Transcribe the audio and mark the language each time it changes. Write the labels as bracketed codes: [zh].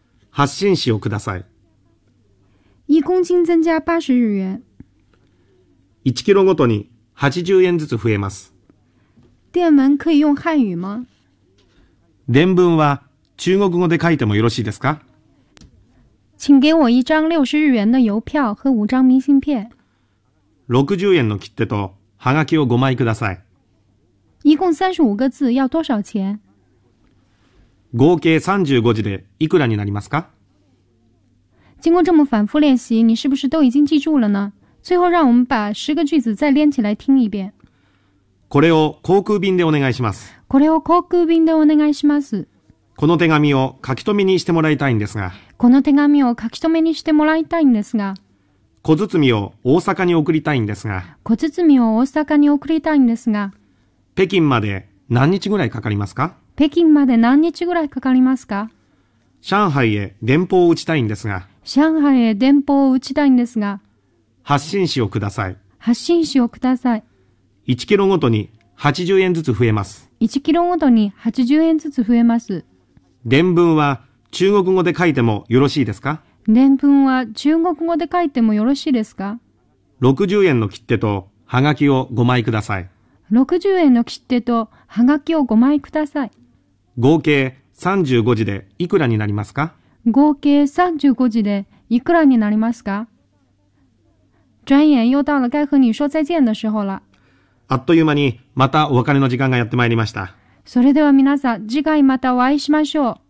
[ja] 発信紙をください。 [zh] 一公斤增加80日元。 [ja] 1キロごとに80円ずつ増えます。 [zh] 電文可以用汉语吗？ [ja] 電文は中国語で書いてもよろしいですか？ [zh] 请给我一张60日元的邮票和5张明信片。 [ja] 60円の切手とハガキを5枚ください。 [zh] 一共35个字要多少钱？ [ja] 合計35字でいくらになりますか？ [zh] 经过这么反复练习，你是不是都已经记住了呢？最后让我们把十个句子再连起来听一遍。 [ja] これを航空便でお願いします。これを航空便でお願いします。この手紙を書き留めにしてもらいたいんですが。この手紙を書き留めにしてもらいたいんですが。小包を大阪に送りたいんですが。小包を大阪に送りたいんですが。北京まで何日ぐらいかかりますか？北京まで何日ぐらいかかりますか？上海へ電報を打ちたいんですが。上海へ電報を打ちたいんですが。発信紙をください。発信紙をください。 1キロごとに80円ずつ増えます。 1キロごとに80円ずつ増えます。伝文は中国語で書いてもよろしいですか？伝文は中国語で書いてもよろしいですか？ 60円の切手とハガキを5枚ください。 60円の切手とハガキを5枚ください。合計35字でいくらになりますか？合計35字でいくらになりますか？ [zh] 转眼又到了该和你说再见的时候了。 [ja] あっという間にまたお別れの時間がやってまいりました。それでは皆さん、次回またお会いしましょう。